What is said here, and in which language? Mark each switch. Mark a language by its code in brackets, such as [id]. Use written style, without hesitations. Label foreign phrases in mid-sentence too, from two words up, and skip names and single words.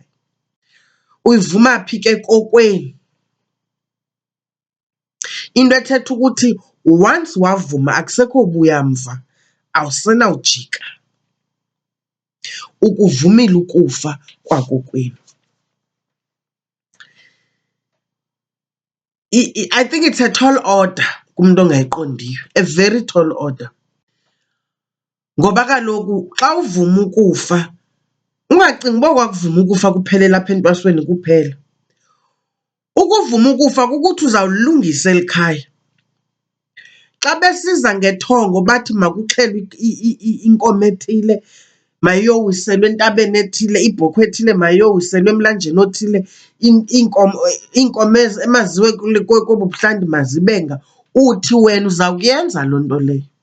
[xh] Uyivuma phi ke kokweni? Into ethetha ukuthi once wavuma akusekho buya mva, awusenawujika. Ukuvumile ukufa kwakokwenu. [en] I think it's a tall order [xh] kumntu ongayiqondiyo, [en] a very tall order. [xh] Ngoba kaloku xa uvuma ukufa, ungacingi uba kwakuvuma ukufa kuphelela apha entwasweni kuphela. Ukuvuma ukufa kukuthi uzawulilungisa eli khaya. Xa besiza ngethongo bathi makuxhelwe inkomo ethile, mayiyowiselwa entabeni ethile, ibhokhwe ethile mayiyowiselwa emlanjeni othile, iinkomo emaziwe kobu buhlanga mazibenga, uthi wena uzawukuyenza loo nto leyo.